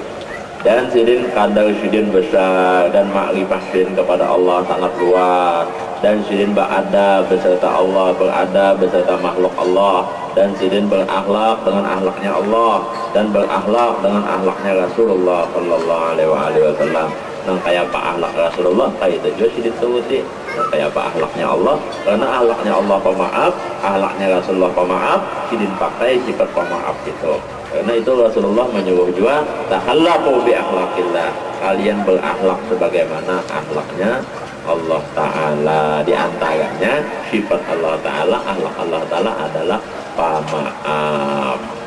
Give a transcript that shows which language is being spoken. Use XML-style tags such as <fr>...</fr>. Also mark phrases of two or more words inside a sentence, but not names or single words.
<bjn>Dan sidin kadar sidin besar dan makrifah sidin kepada Allah sangat luas, dan sidin berada beserta Allah, berada beserta makhluk Allah, dan sidin berakhlak dengan akhlaknya Allah dan berakhlak dengan akhlaknya Rasulullah</bjn> <ar>صلى الله عليه وسلم.</ar> <bjn>Nang kayak apa akhlak Rasulullah kayak itu juga sidin turuti. Nang kayak apa akhlaknya Allah, karena akhlaknya Allah pemaaf, akhlaknya Rasulullah pemaaf, sidin pakai sifat pemaaf itu.</bjn> <id>Karena itu Rasulullah menyuruh juga</id> <ar>تخلقوا بأخلاق الله,</ar> <id>kalian berakhlak sebagaimana akhlaknya Allah Ta'ala. Di antaranya sifat Allah Ta'ala, akhlak Allah Ta'ala adalah pemaaf.</id>